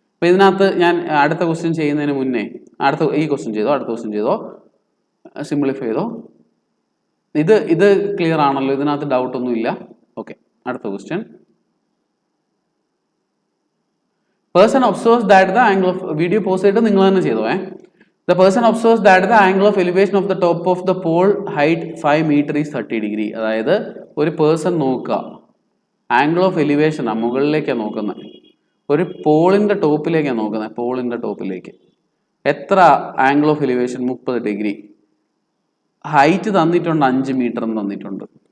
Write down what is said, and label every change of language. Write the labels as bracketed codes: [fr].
[ml] അപ്പൊ ഇതിനകത്ത് ഞാൻ അടുത്ത ക്വസ്റ്റ്യൻ ചെയ്യുന്നതിന് മുന്നേ ഈ ക്വസ്റ്റ്യൻ ചെയ്തോ, അടുത്ത ക്വസ്റ്റ്യൻ ചെയ്തോ, സിംപ്ലിഫൈ ചെയ്തോ. ഇത് ക്ലിയർ ആണല്ലോ, ഇതിനകത്ത് ഡൗട്ട് ഒന്നും ഇല്ല. ഓക്കെ, അടുത്ത question. [en] person observes that the angle of, [ml] video pause ചെയ്തിട്ട് നിങ്ങൾ തന്നെ ചെയ്തോ. [en] The person observes that the angle of elevation of the top of the pole height 5 meter is 30 degree. [ml] അതായത് ഒരു പേഴ്സൺ നോക്കുക, ആംഗിൾ ഓഫ് എലിവേഷൻ മുകളിലേക്കാണ് നോക്കുന്നത്. ഒരു പോളിന്റെ ടോപ്പിലേക്കാണ് നോക്കുന്നത്. പോളിന്റെ ടോപ്പിലേക്ക് എത്ര angle of elevation? 30 degree. Height തന്നിട്ടുണ്ട് 5 മീറ്റർ തന്നിട്ടുണ്ട്.